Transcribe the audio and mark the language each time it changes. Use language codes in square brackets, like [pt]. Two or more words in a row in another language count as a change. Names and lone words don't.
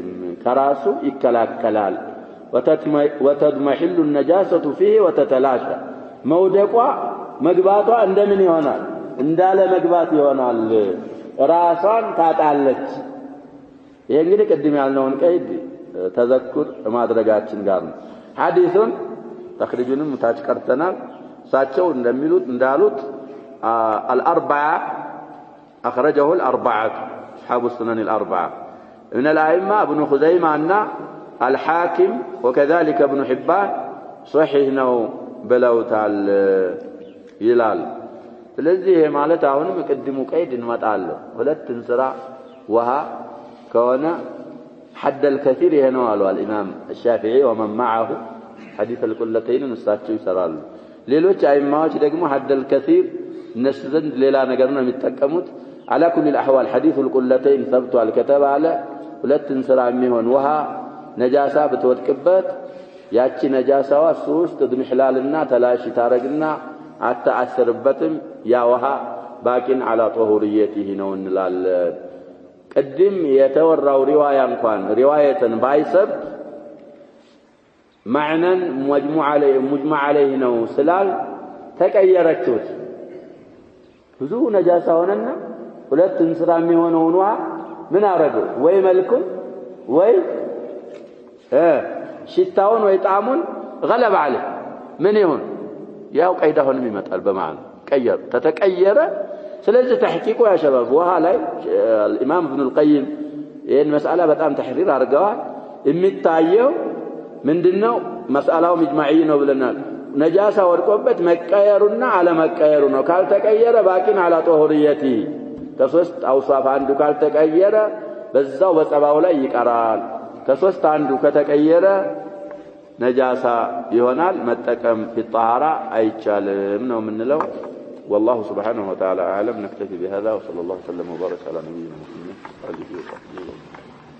[am] ከራሱ ይከላከላል [ar] وتضمحل النجاسة فيه وتتلاشى [am] መውደቋ መግባቷ እንደምን ይሆናል እንዳለ መግባት ይሆናል ራሷን ታጣለች ይሄ እንግዲህ ቅድም ያልነውን ቀይድ ተዘክር ማድረጋችን ጋር ነው ሐዲሱን ተخريجንም ታች ቀርተናል ሳቸው እንደሚሉት እንዳሉት [ar] الأربعة أخرجه الأربعة أصحاب السنن الأربعة من الأئمة ابن خزيمة أن الحاكم وكذلك ابن حبان صحيح [am] ነው ብለውታል ይላል ስለዚህ ማለት አሁንም ቅድሙ ቀይድ እንመጣለን ሁለቱን ስራ ውሃ ከሆነ [ar] حد الكثير هنا قالوا الإمام الشافعي ومن معه حديث القلتين [am] እሳቸው ይሰራሉ ሌሎች አይማዎች ደግሞ [ar] حد الكثير [am] እነሱ ዘንድ ሌላ ነገር ነው የሚጠቀሙት [ar] على كل الأحوال حديث القلتين ثبت الكتاب على [am] ሁለቱን ስራ የሚሆን ውሃ ነጃሳ በተወድቅበት ያቺ ነጃሳዋ ሶስት ድምህላልና ተላሽ ታረግና አታአሰርበትም ያ ውሃ [ar] باقٍ على طهوريته [am] ነው እንላለን ቅድም የተወራው ሪዋያ እንኳን ሪዋያተን ባይሰብ [ar] معنى مجمع عليه [am] ነው ስላል ተቀየረችው ብዙ ነጃሳ ሆነና ሁለቱን ስራ የሚሆነው ውሃ ምን አረገው ወይ መልኩን ወይ ሽታውን ወይ ጣዕሙን [ar] غلب عليه [am] ምን ይሁን ያው ቀይዳውን ይመጣል በማለት ቀየር ተተቀየረ ስለዚህ ተحقيقው [ar] يا شباب [am] ውሃ ላይ [ar] الامام ابن القيم [am] ይሄን መስአላ በጣም ተሕሪር አድርገዋል የሚታየው ምንድነው መስአላው مجمعي ነው ብለናል ነጃሳ ወድቆበት መቀየሩና አለመቀየሩ ነው ካልተቀየረ [ar] باقٍ على طهوريته [am] ከሶስት አውሳፍ አንዱ ካልተቀየረ በዛው በጸባው ላይ ይቀራል ከሶስት አንዱ ከተቀየረ ነጃሳ ይሆናል መጠቀም في አይቻልም ነው ምንለው [ar] والله سبحانه وتعالى اعلم نكتفي بهذا وصلى الله وسلم وبارك على نبينا محمد وعلى اله وصحبه